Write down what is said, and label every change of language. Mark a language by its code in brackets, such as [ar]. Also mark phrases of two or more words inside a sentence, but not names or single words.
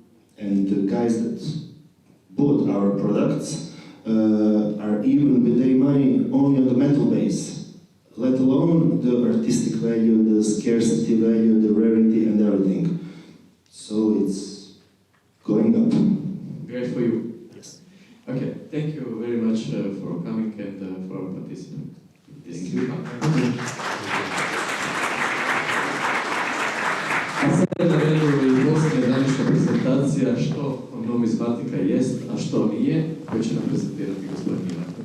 [en] And the guys that bought our products are even with their money only on the metal base, let alone the artistic value, the scarcity value, the rarity and everything. So it's going up. Great for you. Yes. Okay, thank you very much for coming and for participating. Thank you. [hr] A sada je na redu i posljednja današnja prezentacija što numizmatika jest, a što nije, koju će nam prezentirati gospodin